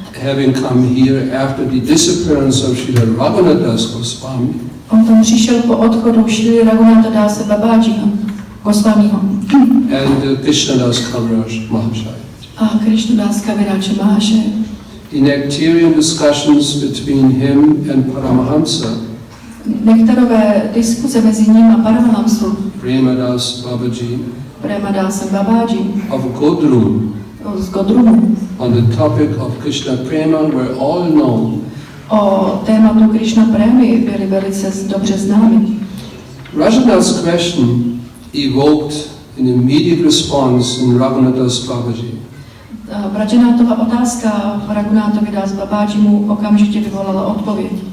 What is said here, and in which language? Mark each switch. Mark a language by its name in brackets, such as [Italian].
[English] Having come here after the disappearance of Srila Raghunath Das Goswami, [Czech] On tam přišel po odchodu Šrily Raghunatha Dase Babajiho, Goswamiho. [English] and Krishnadas Kaviraj Mahashaya. [Czech] A Krishnadas Kaviraje Mahashaye. [English] The nectarian discussions between him and Paramahamsa, [Czech] Nektarové diskuze mezi ním a Paramahamsou, [English] Premadas Babaji, [Czech] Premadasem Babaji, [English] of Godrum, [Czech] z Godrumu, [English] on the topic of Krishna Prema were all known. [Czech] o tématu Krishna Premy byli velice dobře známi. [English] Rajanath's question evoked an immediate response in Raghunath Das Babaji. [Czech] Vrajanátova otázka v Raghunathovi Das Babajimu okamžitě vyvolala odpověď.